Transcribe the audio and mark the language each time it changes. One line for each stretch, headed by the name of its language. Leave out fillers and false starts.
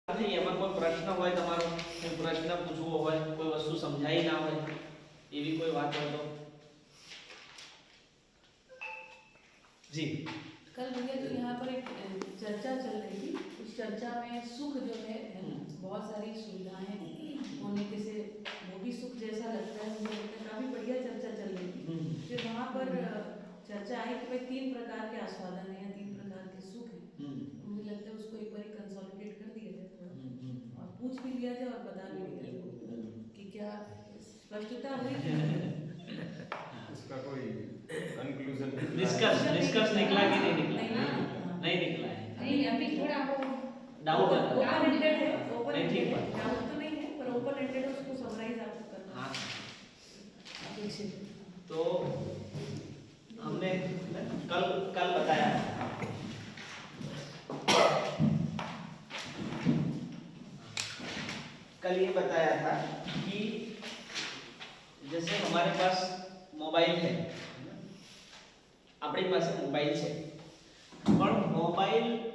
Gujarati: नहीं एમાં કોઈ પ્રશ્ન હોય તમારો કોઈ પ્રશ્ન પૂછવો હોય કોઈ વસ્તુ સમજાઈ ના હોય એવી કોઈ વાત હોય તો जी
Hindi: कल भैया जो यहाँ पर एक चर्चा चल रही थी उस चर्चा में सुख जो है ना, बहुत सारी सुविधाएं होने के से वो भी सुख जैसा लगता है। मुझे लगता है काफी बढ़िया चर्चा चल रही थी। फिर वहाँ पर चर्चा आई कि भाई 3 प्रकार के आस्वादन है या 3 प्रकार के सुख है। मुझे लगता है उसको एक बार कंसोलिडेट कर दिया जाए थोड़ा और पूछ भी लिया जाए और बता भी लिया जाए कि क्या स्पष्टता हुई इसका कोई कंक्लूजन निष्कर्ष निकला कि नहीं निकला नहीं निकला है नहीं अभी थोड़ा वो डाउट है ओपन एंडेड है ओपन नहीं, ठीक एंडेड है। डाउट तो नहीं है पर ओपन एंडेड है उसको समराइज आपको करना हाँ है। तो हमने कल कल बताया कल ये बताया था कि जैसे हमारे पास मोबाइल है
Gujarati: આપણી પાસે મોબાઈલ છે પણ મોબાઈલ